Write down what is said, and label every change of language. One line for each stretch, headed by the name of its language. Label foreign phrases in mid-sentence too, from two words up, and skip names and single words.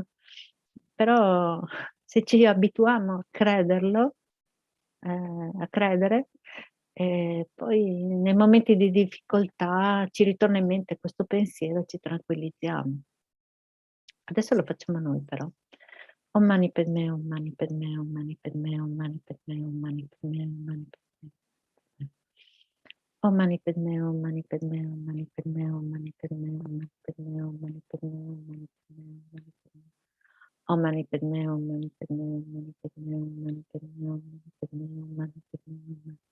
Italian: Però se ci abituiamo a crederlo, a credere, poi nei momenti di difficoltà ci ritorna in mente questo pensiero e ci tranquillizziamo. Adesso lo facciamo noi però.
Sanskrit: Om mani padme, om mani padme, om mani padme, om mani padme, om mani padme, om mani padme. Om mani padme, om mani padme, om mani padme, om mani padme, om mani padme, om mani padme, om mani padme. Om mani padme, om mani padme, om mani padme, om mani padme, om mani padme, om mani padme.